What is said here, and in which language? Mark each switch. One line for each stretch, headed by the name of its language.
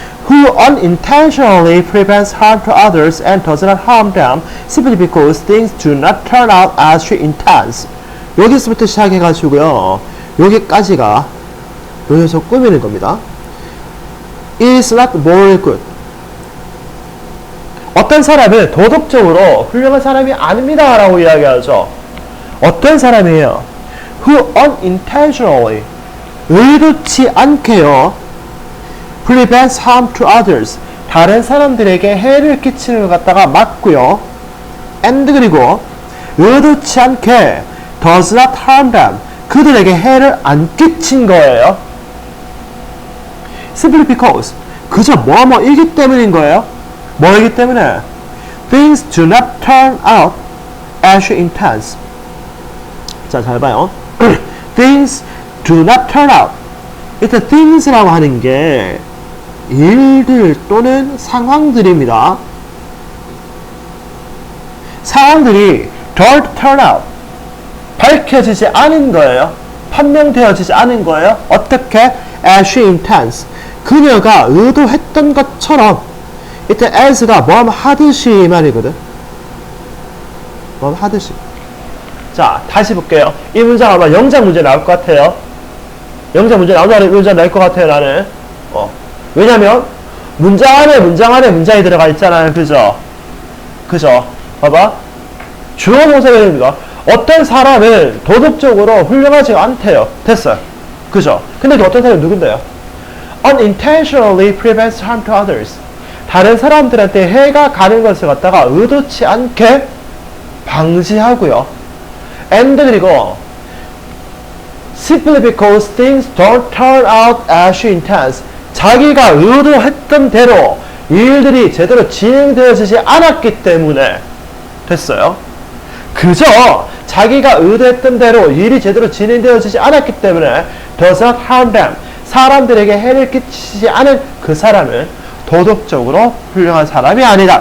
English: Who unintentionally prevents harm to others and does not harm them simply because things do not turn out as she intends.
Korean: 여기서부터 시작해가지고요. 여기까지가 여기서 꾸미는 겁니다.
English: Is not morally good.
Korean: 어떤 사람은 도덕적으로 훌륭한 사람이 아닙니다 라고 이야기하죠. 어떤 사람이에요?
English: Who unintentionally
Korean: 의도치 않게요
English: prevents harm to others
Korean: 다른 사람들에게 해를 끼치는 것 갖다가 막고요.
English: and
Korean: 그리고 의도치 않게
English: does not harm them
Korean: 그들에게 해를 안 끼친 거예요.
English: simply because
Korean: 그저 뭐뭐이기 때문인 거예요. 뭐이기 때문에
English: things do not turn out as she intends.
Korean: 자, 잘 봐요.
English: things do not turn out.
Korean: 일단 things라고 하는 게 일들 또는 상황들입니다. 상황들이
English: don't turn out.
Korean: 밝혀지지 않은 거예요. 판명되어지지 않은 거예요. 어떻게?
English: as she intends.
Korean: 그녀가 의도했던 것처럼 이때 as가 뭐뭐 하듯이 말이거든. 뭐뭐 하듯이. 자, 다시 볼게요. 이 문장 아마 영작 문제 나올 것 같아요. 영작 문제 나오는 문장 나올 것 같아요, 나는. 왜냐면 문장 안에 문장이 들어가 있잖아요. 그죠? 그죠? 봐봐. 주어 동사가 됩니다. 어떤 사람은 도덕적으로 훌륭하지 않대요. 됐어요. 그죠? 근데 그 어떤 사람이 누군데요?
English: unintentionally prevents harm to others.
Korean: 다른 사람들한테 해가 가는 것을 갖다가 의도치 않게 방지하고요.
English: and
Korean: 그리고
English: simply because things don't turn out as she intends.
Korean: 자기가 의도했던 대로 일들이 제대로 진행되어지지 않았기 때문에 됐어요. 그저 자기가 의도했던 대로 일이 제대로 진행되어지지 않았기 때문에
English: does not harm them.
Korean: 사람들에게 해를 끼치지 않은 그 사람은 도덕적으로 훌륭한 사람이 아니다.